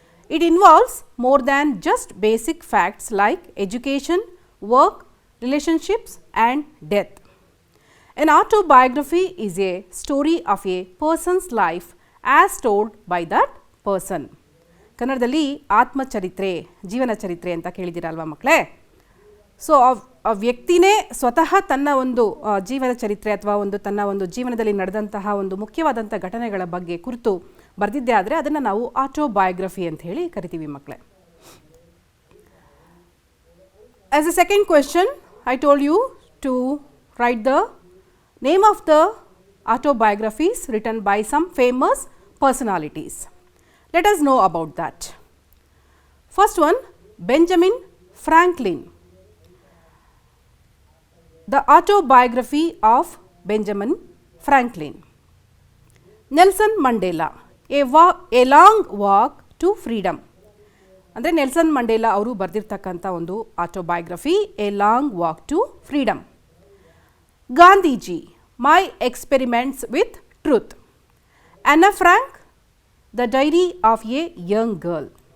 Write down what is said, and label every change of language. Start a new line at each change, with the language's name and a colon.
English: It involves more than just basic facts like education, work, relationships and death. An autobiography is a story of a person's life as told by that person.
Kannada: ಕನ್ನಡದಲ್ಲಿ ಆತ್ಮಚರಿತ್ರೆ, ಜೀವನ ಚರಿತ್ರೆ ಅಂತ ಕೇಳಿದಿರಲ್ವಾ ಮಕ್ಕಳೇ? So ಆ ವ್ಯಕ್ತಿನೇ ಸ್ವತಃ ತನ್ನ ಒಂದು ಜೀವನ ಚರಿತ್ರೆ ಅಥವಾ ತನ್ನ ಒಂದು ಜೀವನದಲ್ಲಿ ನಡೆದಂತಹ ಒಂದು ಮುಖ್ಯವಾದಂಥ ಘಟನೆಗಳ ಬಗ್ಗೆ ಕುರಿತು ಬರೆದಿದ್ದೇ ಆದರೆ ಅದನ್ನು ನಾವು ಆಟೋಬಯೋಗ್ರಫಿ ಅಂತ ಹೇಳಿ ಕರಿತೀವಿ ಮಕ್ಕಳೇ.
English: As a second question, I told you to write the name of the autobiographies written by some famous personalities. Let us know about that. First one, Benjamin Franklin. The autobiography of Benjamin Franklin. Nelson Mandela, a long walk to freedom.
Kannada: ಅಂದರೆ Nelson Mandela ಅವರು ಬರೆದಿರ್ತಕ್ಕಂಥ ಒಂದು autobiography,
English: A long walk to freedom. Gandhiji, my experiments with truth. Anna Frank, The Diary of a Young Girl.